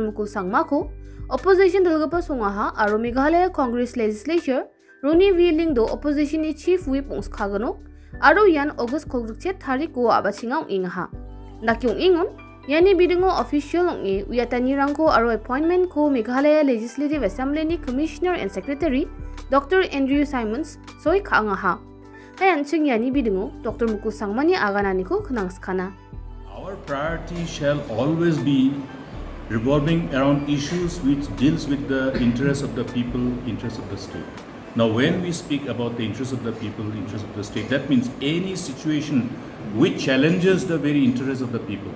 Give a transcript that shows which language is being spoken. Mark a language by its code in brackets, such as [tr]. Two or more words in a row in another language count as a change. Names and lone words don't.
[grt] Mukul Sangma ko opposition dulgapa songa ha aro Meghalaya Congress Legislature Roni Wheeling do opposition ni [en] chief whip [grt] ong skagano aro yan August kolrukche tarik ko abachinga ong inga ha nakyong ingon yani bidingo official ong e uyatani rangko aro appointment ko Meghalaya Legislative Assembly ni [en] Commissioner and Secretary [grt] Dr. Andrew Simons soy kaanga ha hayan chung yani bidingo Dr. Mukul Sangmani aganani ko khnang skana. [en] Our priority shall always be revolving around issues which deals with the interests of the people, interests of the state. Now, when we speak about the interests of the people, interests of the state, that means any situation which challenges the very interests of the people.